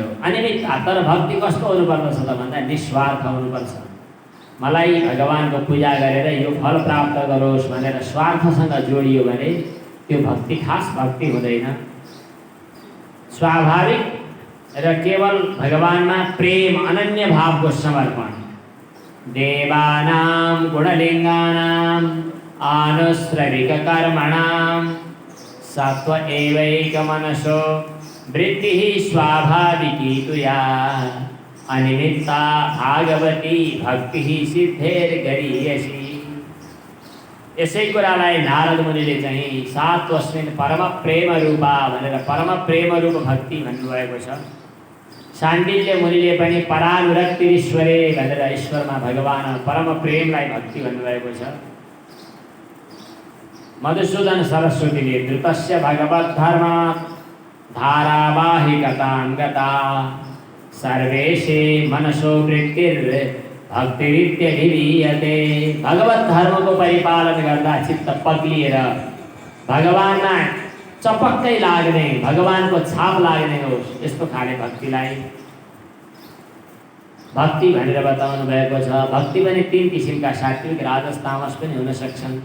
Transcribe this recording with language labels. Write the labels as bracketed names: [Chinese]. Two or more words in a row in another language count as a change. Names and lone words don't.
[Nepali] अनिमित्त, तर भक्ति कस्तो हुनुपर्दछ त भन्दा निस्वार्थ हुनुपर्छ। मलाई भगवानको पूजा गरेर यो फल प्राप्त गरोस् भनेर स्वार्थसँग जोडियो भने त्यो भक्ति खास भक्ति हुँदैन। स्वाभाविक र केवल भगवानमा प्रेम अनन्य भावको समर्पण। [Sanskrit] देवानां गुणलिङ्गानां आनुश्रविक कर्मणां सत्व एवैकमनसो वृत्तिः स्वाभाविकी तुया अनिमित्ता भागवती भक्तिः सिद्धेर्गरीयसी। [Nepali] यसै कुरालाई नारद मुनिले चाहिँ [Sanskrit] सात्वस्मिन् परम प्रेम रूपा [Nepali] भनेर परम प्रेम रूप भक्ति भन्नुभएको छ। शाण्डिल्य मुनिले पनि परानुरक्तिरीश्वरे भनेर ईश्वरमा भगवान परम प्रेमलाई भक्ति भन्नुभएको छ। [Sanskrit] मधुसूदन सरस्वतीले द्रुतस्य भगवद्धर्मात् धारावाहिकतां गता सर्वेशे मनसो वृत्तिर्भक्तिरित्यभिधीयते। [Nepali] भगवत धर्मको परिपालन गर्दा चित्त पग्लिएर भगवानमा चपक्कै लाग्ने, भगवानको छाप लाग्ने होस्, यस्तो खाले भक्तिलाई भक्ति भनेर बताउनु भएको छ। भक्ति पनि तीन किसिमका, सात्विक, राजस, तामस पनि हुन सक्छन्।